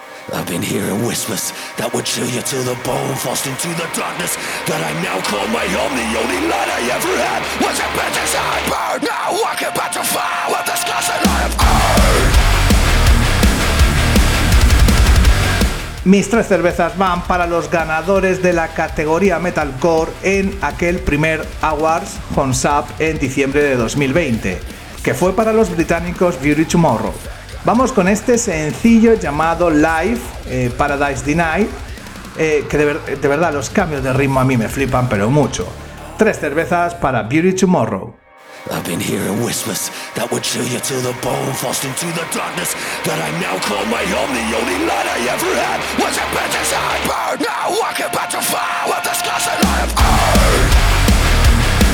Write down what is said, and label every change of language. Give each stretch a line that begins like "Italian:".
English: I've been hearing whispers that would chill you to the bone, forced into the darkness that I now call my home. The only light I ever had was a bit as I burned. Now walking back to fire with the scars that I have earned.
Spanish: Mis tres cervezas van para los ganadores de la categoría Metalcore en aquel primer Awards Horns Up en diciembre de 2020, que fue para los británicos Beauty Tomorrow. Vamos con este sencillo llamado Life, Paradise Denied, que de verdad los cambios de ritmo a mí me flipan, pero mucho. Tres cervezas para Beauty Tomorrow.
English: I've been hearing whispers that would chill you to the bone, forced into the darkness that I now call my home. The only light I ever had was a bit as I burned. Now walking back to fire with the scars that I have earned.